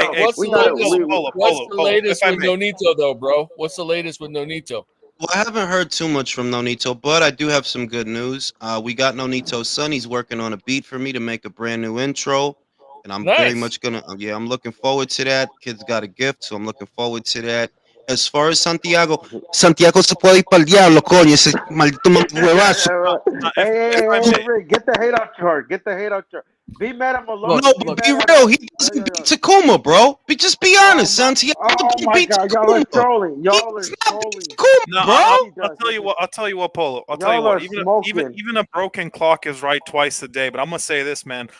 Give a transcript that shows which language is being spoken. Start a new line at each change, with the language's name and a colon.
English: what's the latest with Nonito, though, bro? What's the latest with Nonito? Well, I haven't heard too much from Nonito, but I do have some good news. We got Nonito's son. He's working on a beat for me to make a brand new intro, and I'm very much gonna. I'm looking forward to that. Kid's got a gift, so I'm looking forward to that. As far as
Spanish: Santiago se puede ir para el diablo, coño, ese maldito huevazo.
English: Hey, get the hate out your heart. Get the hate out your heart. Be mad at Malone. No, but be real. He doesn't beat Takuma, bro. Just be honest, Santiago. Oh my God, y'all are trolling. Y'all are trolling. No, bro. I'll tell you what, Polo. I'll tell you what. Even a broken clock is right twice a day. But I'm gonna say this, man.